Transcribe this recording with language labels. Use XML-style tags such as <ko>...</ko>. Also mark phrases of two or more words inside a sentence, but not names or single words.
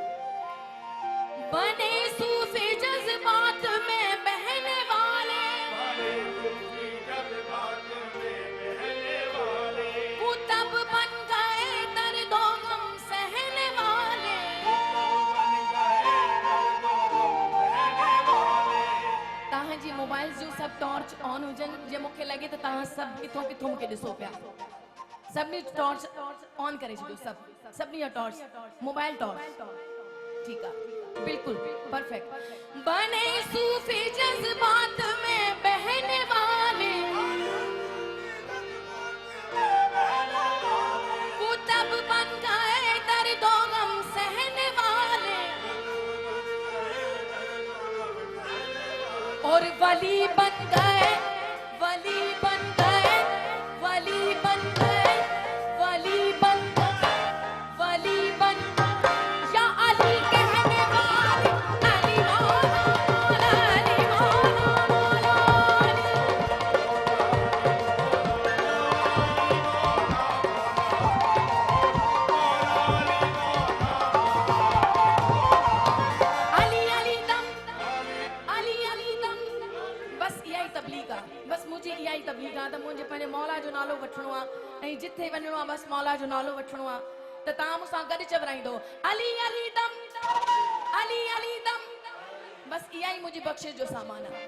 <hi>बने सूफी जज्बात में बहने वाले, कुतब बन गए दर्दों गम सहने वाले।</hi> <sd>तहां जी मोबाइल जो सब टॉर्च ऑन हुजन जे मूंखे लगे तो तहां सब किथों किथों मूंखे ॾिसो पिया। सभिनी टॉर्च ऑन करे छॾियो, सभिनी जो टॉर्च मोबाइल टॉर्च।</sd> <hi>ठीक है, बिल्कुल परफेक्ट। बने सूफी जज्बात में बहने वाले, कुतब बन गए दर्दों गम सहने वाले, और वली बन गए, वली बन गए, वली बन गए, वली बन गए, वली बन या अली कहने वाले, अली मौला, अली मौला, अली अली दम, अली अली दम।</hi> <sd>बस इहा ई तबलीग आहे, बस मुझे इहा ई तबलीग आहे त मुझे पंहिंजे मौला जो नालो वठणो आहे ऐं जिथे वञणो आहे बस मौला जो नालो वठणो आहे। त तव्हां मूंसां गॾु चवराईंदो अली अली दम, अली अली दम। बस इहा ई मुंहिंजी बख़्शिश जो सामान आहे।</sd>